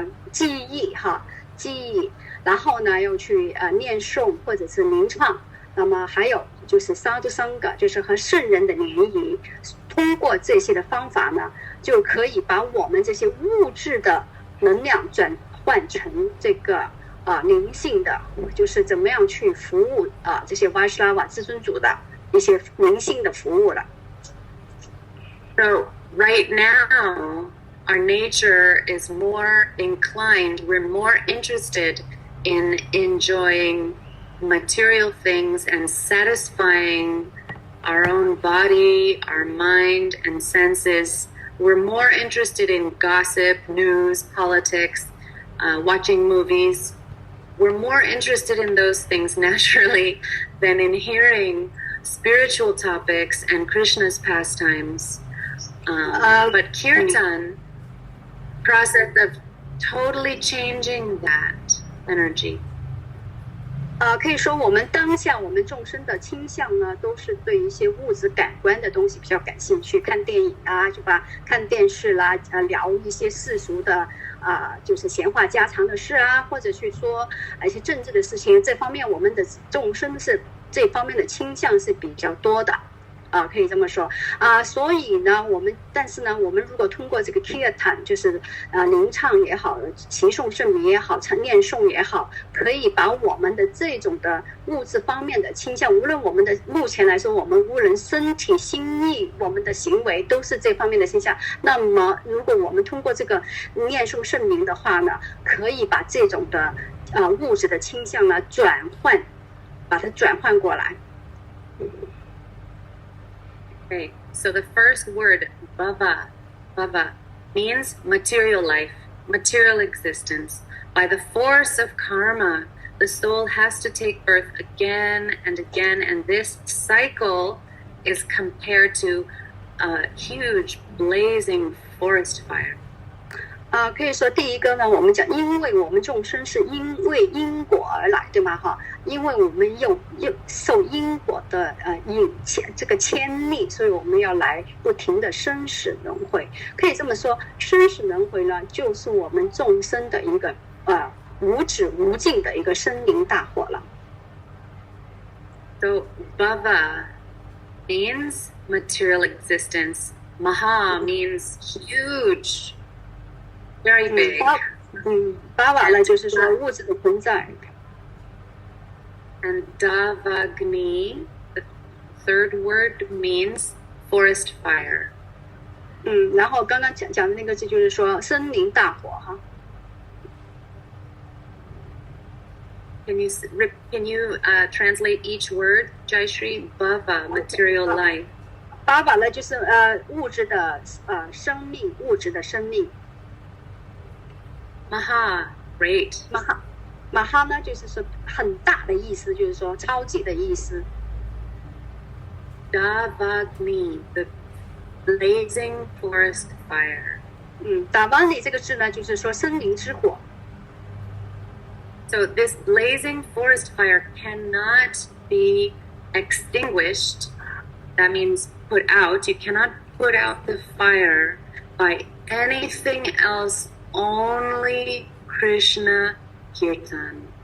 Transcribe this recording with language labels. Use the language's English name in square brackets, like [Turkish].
[Chinese] 记忆，然后呢又去念诵或者是吟唱，那么还有就是sadhu sangha，就是和圣人的联谊，通过这些的方法呢，就可以把我们这些物质的能量转换成这个灵性的，就是怎么样去服务这些 Vaishnava 至尊主的一些灵性的服务了。 [English] So right now, our nature is more inclined, we're more interested in enjoying material things and satisfying our own body, our mind, and senses. We're more interested in gossip, news, politics, watching movies. We're more interested in those things naturally than in hearing spiritual topics and Krishna's pastimes. But kirtan, process of totally changing that energy. [Chinese] 可以说我们当下我们众生的倾向呢，都是对一些物质感官的东西比较感兴趣，看电影啊，就把看电视啦，聊一些世俗的就是闲话家常的事啊，或者去说一些政治的事情，这方面我们的众生是这方面的倾向是比较多的。可以这么说所以呢，但是呢，我们如果通过这个 kirtan， 就是吟唱也好，齐诵圣名也好，念诵也好，可以把我们的这种的物质方面的倾向，无论我们的目前来说，我们无论身体、心意，我们的行为都是这方面的倾向。那么，如果我们通过这个念诵圣名的话呢，可以把这种的物质的倾向呢把它转换过来。 [English] Okay, so the first word, bhava, means material life, material existence. By the force of karma, the soul has to take birth again and again, and this cycle is compared to a huge blazing forest fire. [Chinese] 可以说第一个呢，我们讲，因为我们众生是因为因果而来，对吗？因为我们又受因果的这个牵力，所以我们要来不停的生死轮回。可以这么说，生死轮回呢，就是我们众生的一个无止无尽的一个生灵大火了。 [English] So bhava means material existence. Maha means huge. Very big. [Chinese] 巴瓦呢，就是说物质的存在。 [English] And Davagni, the third word, means forest fire. [Chinese] 然后刚刚讲的那个字就是说森林大火 [English] Can you translate each word, Jayashree? Bhava, material life. [Chinese] 巴瓦呢，就是物质的生命，物质的生命。 [English] Maha, great. [Chinese] Maha 呢，就是说很大的意思，就是说超级的意思。 [English] Davagni, the blazing forest fire. [Chinese] Davagni 这个字呢，就是说森林之火。 [English] So this blazing forest fire cannot be extinguished. That means put out. You cannot put out the fire by anything else, only Krishna Kirtan.